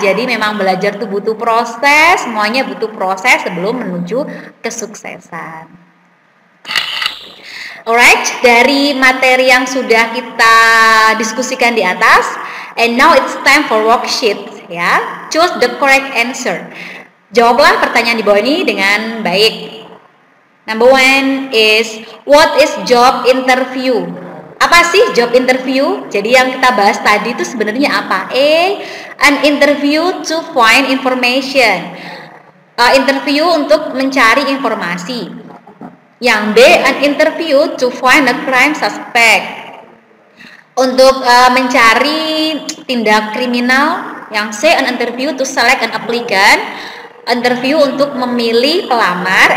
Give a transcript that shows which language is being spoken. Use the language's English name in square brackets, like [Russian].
[Indonesian] Jadi memang belajar itu butuh proses, semuanya butuh proses sebelum menuju kesuksesan. Alright, dari materi yang sudah kita diskusikan di atas, [English] and now it's time for worksheet [Indonesian] ya. [English] Choose the correct answer. [Indonesian] Jawablah pertanyaan di bawah ini dengan baik. [English] Number 1 is, what is job interview? [Indonesian] Apa sih job interview? Jadi yang kita bahas tadi itu sebenarnya apa? [English] A, an interview to find information. [Indonesian] Interview untuk mencari informasi. [English] Yang B, an interview to find a crime suspect. [Indonesian] Untuk mencari tindak kriminal. [English] Yang C, an interview to select an applicant. [Indonesian] Interview untuk memilih pelamar.